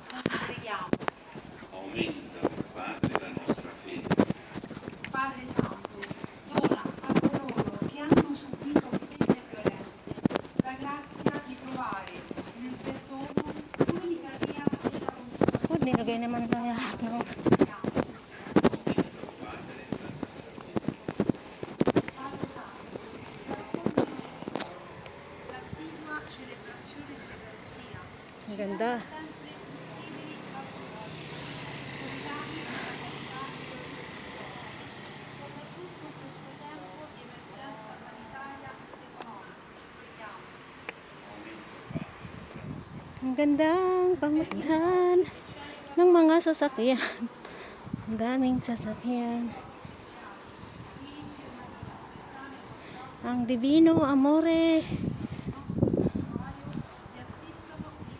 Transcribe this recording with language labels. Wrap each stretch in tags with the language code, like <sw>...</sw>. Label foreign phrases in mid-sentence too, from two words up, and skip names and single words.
<it>Noi preghiamo. Aumenta, o Padre, la nostra fede. Padre Santo, dona a coloro che hanno subito fede e violenze la grazia di trovare nel perdono l'unica via della conversione.</it> <tl>Nilagay naman na lahat, no?</tl> <it>Padre Santo, nascondi la stima celebrazione dell'Eucaristia.</it> <tl>Ang ganda.</tl> <it>Sempre più simili a voi, conviati alla carità e soprattutto in questo tempo di emergenza sanitaria ed economica. Preghiamo.</it> <tl>Ang gandang pangmasdan ng mga sasakyan. Ang daming sasakyan. Ang Divino Amore.</tl> <it>Vi assistono</it>